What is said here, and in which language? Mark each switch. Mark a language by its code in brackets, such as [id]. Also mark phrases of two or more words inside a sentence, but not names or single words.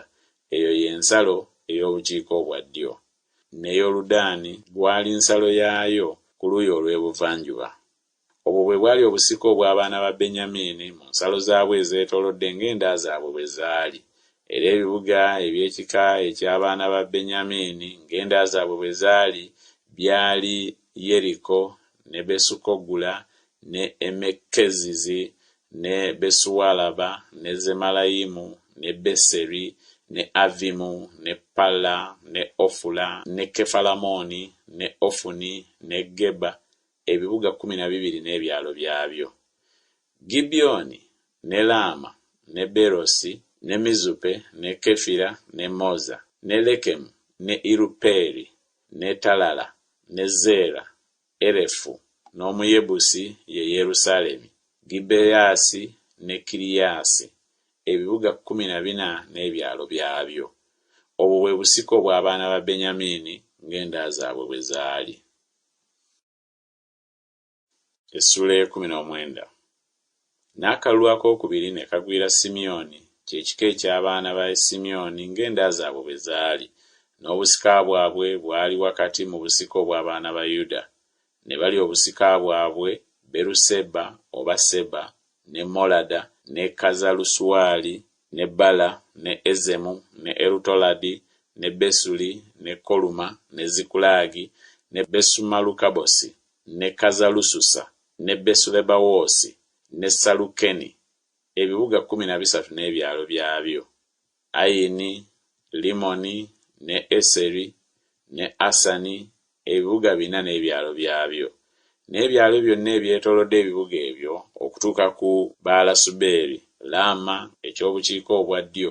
[lg] Eyo y'ensalo ey'obukiika obwa ddyo. Ne Yoludaani bwali nsalo yaayo ku luuyi olw'ebuvanjuba. Obwo bwe bwali obusika obw'abaana ba Benyamini mu nsalo zaabwe ezeetoolodde ng'enda zaabwe bwe zaali. Era ebibuga eby'ekika eky'abaana ba Benyamini ng'enda zaabwe bwe zaali byali Yeriko, ne Besukogula, ne Emekezizi, ne Besuwalaba, ne Zemalayimu, ne Beseri, ne Avimu, ne Palla, ne Ofula, ne Kefalamoni, ne Ofuni, ne Geba, ebibuga 12 n'ebyalo byabyo. Gibyoni, ne Laama, ne Berosi, ne Mizupe, ne Kefira, ne Moza, ne Lekemu, ne Iruperi, ne Talala, ne Zeera, Erefu, n'Omuyebusi ye Yerusaalemi, Gibeyaasi ne Kiriyaasi, ebibuga 14 n'ebyalo byabyo. Obwo bwe busiko bw'abaana ba Benyamini ng'enda zaabwe bwe zaali. Essula 19. N'akalulu akookubiri ne kagwira Simyoni, kye kika eky'abaana ba Simyoni ng'enda zaabwe bwe zaali, n'obusika bwabwe bwali wakati mu busiko bw'abaana ba Yuda. Ne bali obusika bwabwe Beruseba oba Seba, ne Molada, ne Kazalusuwali, ne Bala, ne Ezemu, ne Erutoladi, ne Besuli, ne Koluma, ne Zikulagi, ne Besumalukabosi, ne Kazalususa, ne Besulebawoosi, ne Salukeni, ebibuga 13 n'ebyalo byabyo. Ayini, Limoni, ne Eseri, ne Asani, ebibuga 4 n'ebyalo byabyo. N'ebyalo byonna ebyetoolodde ebibuga ebyo okutuuka ku Baalasubeeri, Laama ekyobukiika obwa ddyo.